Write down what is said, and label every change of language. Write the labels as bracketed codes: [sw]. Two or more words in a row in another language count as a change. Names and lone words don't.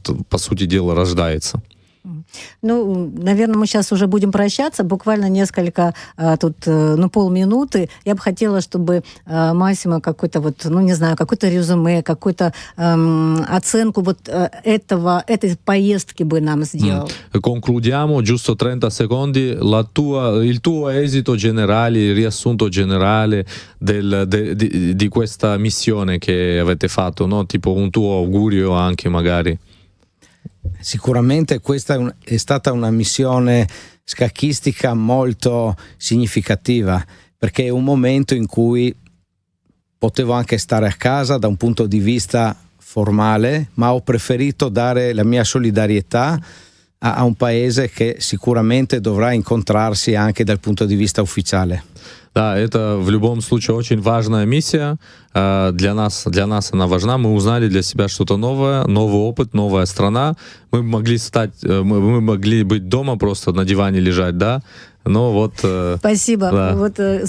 [ru] Вот, по сути дела, рождается. Ну, наверное, мы сейчас уже будем прощаться. Буквально несколько, полминуты. Я бы хотела, чтобы Массимо какой-то какое-то резюме, какую-то оценку этой поездки бы нам сделал. [it] Concludiamo, giusto 30 secondi, il tuo esito generale, il riassunto generale di questa missione che avete fatto, no? Tipo un tuo augurio anche magari. Sicuramente questa è stata una missione scacchistica molto significativa, perché è un momento in cui potevo anche stare a casa da un punto di vista formale, ma ho preferito dare la mia solidarietà a un paese che sicuramente dovrà incontrarsi anche dal punto di vista ufficiale. [ru] Да, это в любом случае очень важная миссия. Для нас она важна. Мы узнали для себя что-то новое, новый опыт, новая страна. Мы могли быть дома, просто на диване лежать, да. Но вот... Спасибо. Да.